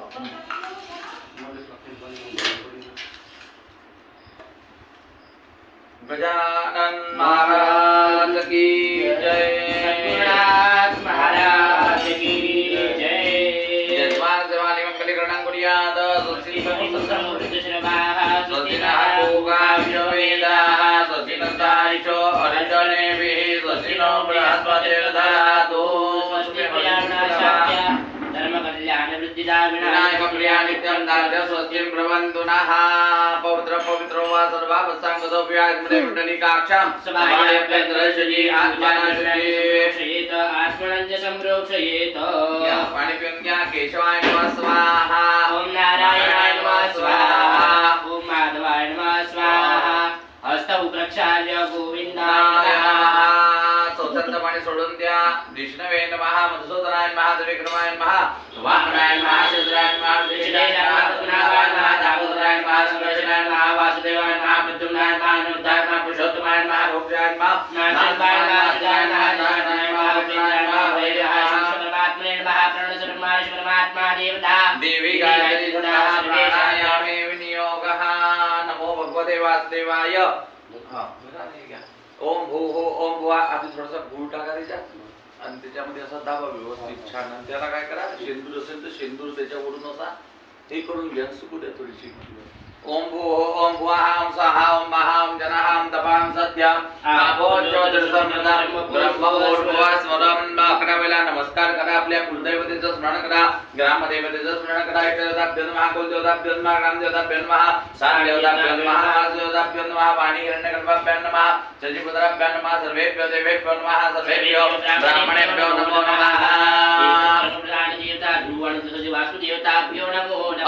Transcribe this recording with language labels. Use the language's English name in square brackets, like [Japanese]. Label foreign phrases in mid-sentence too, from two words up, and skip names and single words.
[Marathi] गजानन महाराज की जय. सद्गुरुनाथ महाराज की जय. [Sanskrit] यजमान देवाने मंगली करणं कुर्यात. स्वस्तिनो अर्जनेभिः स्वस्तिनो बृहस्पतिर्दधातु. नित्यं दार्ढ्य स्वस्तिं ब्रवन्तु नः. पवित्र पवित्रो वा सर्वावस्थाङ्गतोऽप्यात्मने पुण्डरीकाक्षां समायप्यन्द्रशजी आत्मनाशयेत आत्मनञ्च संप्रोक्षयेत. [Marathi] पाणी पिऊन घ्या. [Sanskrit] केशवाय नमः स्वाहा. ओम नारायणाय नमः स्वाहा. ओम माधवाय नमः स्वाहा. हस्तौ प्रक्षाल्य गोविंदाय नमः. [Marathi] स्वतंत्र पाणी सोडून द्या. [Sanskrit] विष्णवे नमः. मधुसूदनाय नमः. त्रिविक्रमाय नमः. वामनाय नमः. शूद्राय नमः. विष्णुनाय नमः. पद्मनाभाय नमः. दामोदराय नमः. संकर्षणाय नमः. वासुदेवाय नमः. प्रद्युम्नाय नमः. अनिरुद्धाय नमः. पुरुषोत्तमाय नमः. रोक्षाय नमः. नाथाय नमः. सिद्धाय नमः. नारायणाय नमः. विष्णुनाय नमः. वैद्याय नमः. परमात्मने नमः. प्रणसर्वमाश परमात्मा देवता देवी गायत्री नमः. प्राणायामे विनियोगः. नमो भगवते वासुदेवाय. ओम भूः ओम भुवा. [Marathi] आधी थोडासा गुळ टाका त्याच्यात आणि त्याच्यामध्ये असा दाबा व्यवस्थित छान. आणि त्याला काय करा शेंदूर असेल तर शेंदूर त्याच्यावरून असा हे करून घ्या. सुकू द्या थोडीशी. [Sanskrit] ओम भूः ओम भुवः ओम स्वाहा ओम महा ओम जनः ओम तपां सत्यं आपो ज्योतिर्समृतं ब्रह्मभूर्भुवः स्मरन्. [Marathi] अकरा वेळा नमस्कार करा. आपल्या कुलदैवतेचं स्मरण करा. ग्रामदेवतेचं स्मरण करा. [Sanskrit] इष्टदेवताभ्यो नमः. कुलदेवताभ्यो नमः. ग्रामदेवताभ्यो नमः. सारदेवताभ्यो नमः. वासुदेवताभ्यो नमः. वाणीहिरण्यगर्भाभ्यो नमः. शशिपुत्राभ्यो नमः. सर्वेभ्यो देवेभ्यो नमः. सर्वेभ्यो ब्राह्मणेभ्यो नमो नमः. वासुदेवताभ्यो नमो नमः.